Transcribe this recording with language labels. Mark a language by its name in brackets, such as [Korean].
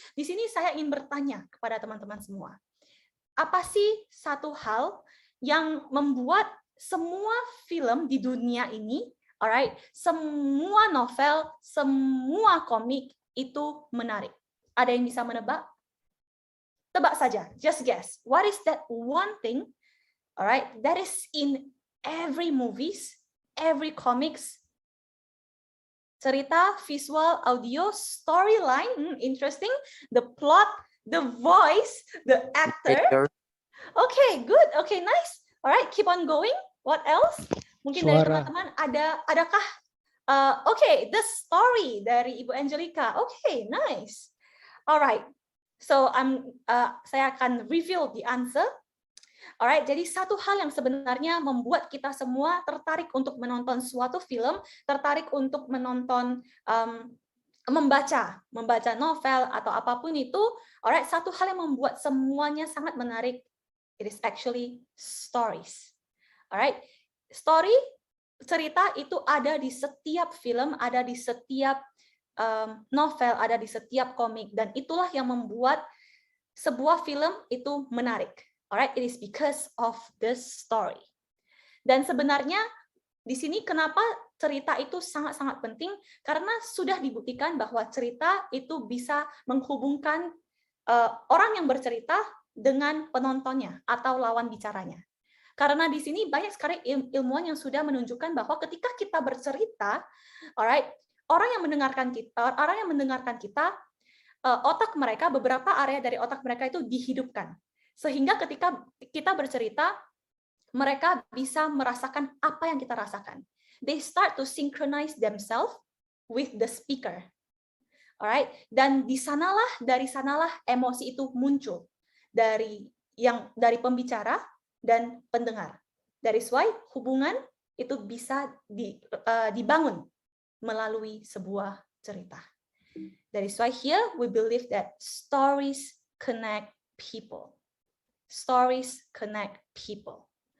[Indonesian] Di sini saya ingin bertanya kepada teman-teman semua. Apa sih satu hal yang membuat semua film di dunia ini, alright, semua novel, semua komik itu menarik? Ada yang bisa menebak? Tebak saja, [English] just guess. What is that one thing, alright, that is in every movies, every comics, cerita, visual, audio, storyline, interesting, the plot, the voice, the actor. Okay, good. Okay, nice. Alright, keep on going. What else? [Indonesian] Mungkin dari teman-teman adakah okay, the story dari Ibu Angelica. [English] Okay, nice. Alright. So [Indonesian] saya akan [English] reveal the answer. [Indonesian] Alright, jadi satu hal yang sebenarnya membuat kita semua tertarik untuk menonton suatu film, tertarik untuk menonton membaca novel atau apapun itu, alright, satu hal yang membuat semuanya sangat menarik, [English] it is actually stories. [Indonesian] Alright, story, cerita itu ada di setiap film, ada di setiap novel, ada di setiap komik, dan itulah yang membuat sebuah film itu menarik. [English] Alright, it is because of the story. [Indonesian] Dan sebenarnya di sini kenapa cerita itu sangat-sangat penting? Karena sudah dibuktikan bahwa cerita itu bisa menghubungkan orang yang bercerita dengan penontonnya atau lawan bicaranya. Karena di sini banyak sekali ilmuwan yang sudah menunjukkan bahwa ketika kita bercerita, alright, orang yang mendengarkan kita, otak mereka, beberapa area dari otak mereka itu dihidupkan. Sehingga ketika kita bercerita, mereka bisa merasakan apa yang kita rasakan. [English] They start to synchronize themselves with the speaker. [Indonesian] Alright, dan dari sanalah emosi itu muncul dari pembicara dan pendengar. [English] That is why [Indonesian] hubungan itu bisa dibangun melalui sebuah cerita. [English] That is why here we believe that stories connect people. Stories connect people.